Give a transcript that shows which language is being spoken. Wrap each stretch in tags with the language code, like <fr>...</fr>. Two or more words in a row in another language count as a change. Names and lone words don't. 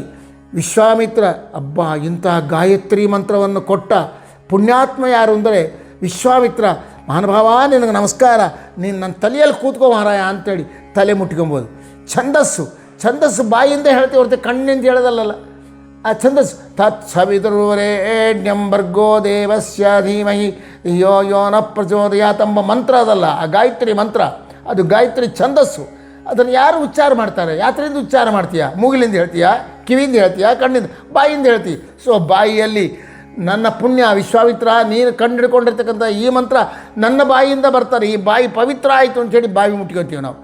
<kn>ವಿಶ್ವಾಮಿತ್ರ ಅಬ್ಬಾ ಇಂತಹ ಗಾಯತ್ರಿ ಮಂತ್ರವನ್ನು ಕೊಟ್ಟ ಪುಣ್ಯಾತ್ಮ ಯಾರು ಅಂದರೆ ವಿಶ್ವಾಮಿತ್ರ. ಮಹಾನುಭಾವ ನಿನಗೆ ನಮಸ್ಕಾರ, ನೀನು ನನ್ನ ತಲೆಯಲ್ಲಿ ಕೂತ್ಕೋ ಮಹಾರಾಯ ಅಂತೇಳಿ ತಲೆ ಮುಟ್ಕೊಬೋದು. ಛಂದಸ್ಸು ಬಾಯಿಂದ ಹೇಳ್ತೀವಿ ಹೊರತು ಕಣ್ಣಿಂದ ಹೇಳೋದಲ್ಲ. ಆ ಛಂದಸ್ಸು</kn> <sa>ತತ್ ಸವಿತುರ್ವರೆಣ್ಯಂ ಭರ್ಗೋ ದೇವಸ್ಯ ಧೀಮಹಿ ಯೋ ಯೋನ ಪ್ರಚೋದಯಾತ್</sa> <kn>ಎಂಬ ಮಂತ್ರ ಅದಲ್ಲ, ಆ ಗಾಯತ್ರಿ ಮಂತ್ರ. ಅದು ಗಾಯತ್ರಿ ಛಂದಸ್ಸು. ಅದನ್ನು ಯಾರು ಉಚ್ಚಾರ ಮಾಡ್ತಾರೆ? ಯಾತ್ರೆಯಿಂದ ಉಚ್ಚಾರ ಮಾಡ್ತೀಯಾ? ಮೂಗಿಲಿಂದ ಹೇಳ್ತೀಯಾ? ಕಿವಿಯಿಂದ ಹೇಳ್ತೀಯಾ? ಕಣ್ಣಿಂದ? ಬಾಯಿಂದ ಹೇಳ್ತೀವಿ. ಸೊ ಬಾಯಿಯಲ್ಲಿ ನನ್ನ ಪುಣ್ಯ ವಿಶ್ವಾಮಿತ್ರ ನೀನು ಕಂಡುಹಿಡ್ಕೊಂಡಿರ್ತಕ್ಕಂಥ ಈ ಮಂತ್ರ ನನ್ನ ಬಾಯಿಯಿಂದ ಬರ್ತಾರೆ, ಈ ಬಾಯಿ ಪವಿತ್ರ ಆಯಿತು ಅಂಥೇಳಿ ಬಾಯಿ ಮುಟ್ಕೊತೀವಿ ನಾವು.</kn>